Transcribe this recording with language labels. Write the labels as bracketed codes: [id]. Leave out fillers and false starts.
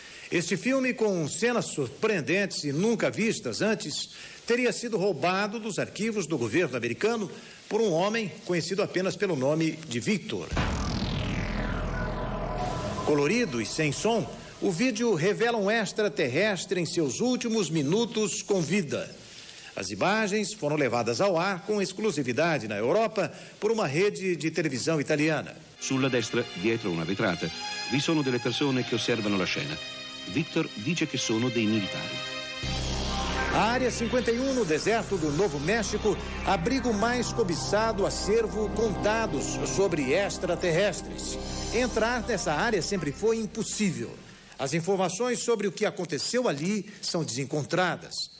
[pt] Este filme, com cenas surpreendentes e nunca vistas antes, teria sido roubado dos arquivos do governo americano por um homem conhecido apenas pelo nome de Victor. Colorido e sem som, o vídeo revela um extraterrestre em seus últimos minutos com vida. As imagens foram levadas ao ar com exclusividade na Europa por uma rede de televisão italiana. [it] Sulla destra, dietro una vetrata, vi sono delle persone che osservano la scena. Victor dice che sono dei militari. [pt] A Área 51, no deserto do Novo México, abriga o mais cobiçado acervo com dados sobre extraterrestres. Entrar nessa área sempre foi impossível. As informações sobre o que aconteceu ali são desencontradas.